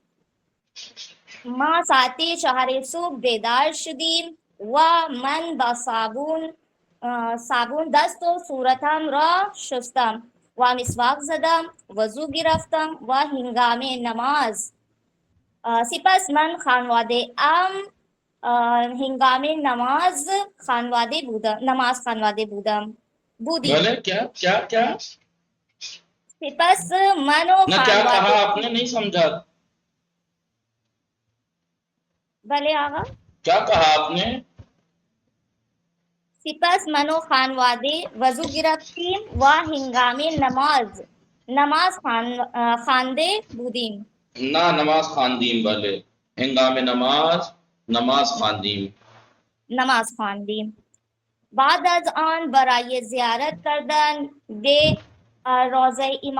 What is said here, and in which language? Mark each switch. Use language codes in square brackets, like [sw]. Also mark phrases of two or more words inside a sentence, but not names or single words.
[fa] ما ساعت 4 صبح بیدار شدیم و من با صابون دست و صورتم را شستم و مسواک زدم، وضو گرفتم و هنگام نماز سپس من خانواده ام هنگام نماز خانواده بودم. [ur] بولے کیا [fa] سپس من و [ur] نہ کیا کہا [fa] خانواده [ur] آپ نے؟ نہیں سمجھا. بھلے آقا. کیا کہا آپ نے؟ [fa] سپس من و خانواده وضو گرفتیم و هنگام نماز خوانده بودیم. نہ نماز خواندیم، بله هنگام نماز خواندیم. نماز خواندیم. بعد از آن برای زیارت کردن به روضه امام